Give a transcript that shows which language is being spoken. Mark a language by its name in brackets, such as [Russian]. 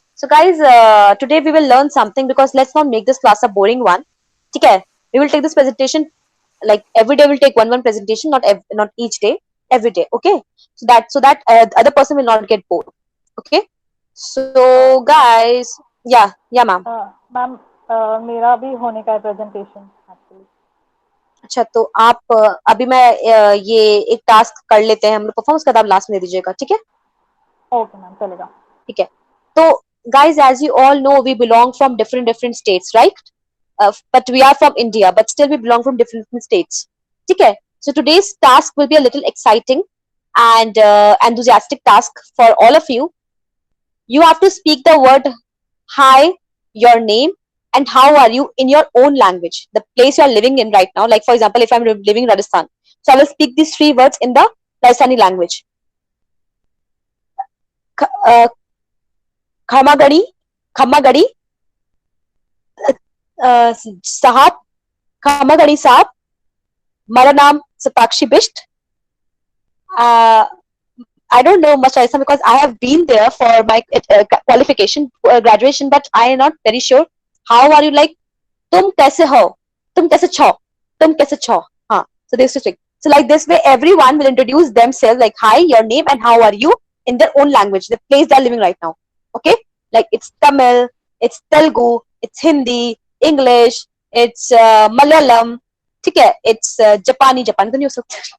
[English] So guys, today we will learn something, because let's not make this class a boring one. Okay. We will take this presentation like every day. We'll take one presentation, not each day. Every day. Okay. So that the other person will not get bored. Okay. So ma'am guys, yeah, ma'am. [Hindi] Ma'am मेरा भी होने का है presentation actually. अच्छा, तो आप अभी मैं ये एक टास्क कर लेते हैं हम लोग परफॉर्म, उसके बाद आप लास्ट में दे दीजिएगा, ठीक है? ओके मैम, चलेगा। ठीक है। [English] तो guys, as you all know, we belong from different states, right? But we are from India, but still we belong from different states. [Hindi] ठीक है? [English] So today's task will be a little exciting and enthusiastic task for all of you. You have to speak the word hi, your name, and how are you in your own language, the place you are living in right now. Like for example, if I'm living in Rajasthan, so I will speak these 3 words in the Rajasthani language. [Hindi] Uh, Khamagadi, Khamagadi, साहब, खमागड़ी साहब, मेरा नाम Satakshi Bisht. [English] uh, I don't know much Rajasthan because I have been there for my qualification, graduation, but I am not very sure. How are you? [Hindi] Like, तुम कैसे हो? तुम कैसे छो? तुम कैसे छो? हाँ. [English] So this is so like this way, everyone will introduce themselves like hi, your name, and how are you in their own language, the place they are living right now. Okay, like it's Tamil, it's Telugu, it's Hindi, English, it's Malayalam. [Hindi] ठीक है, [English] it's Japani. [Hindi] Japan तो नहीं हो सकता.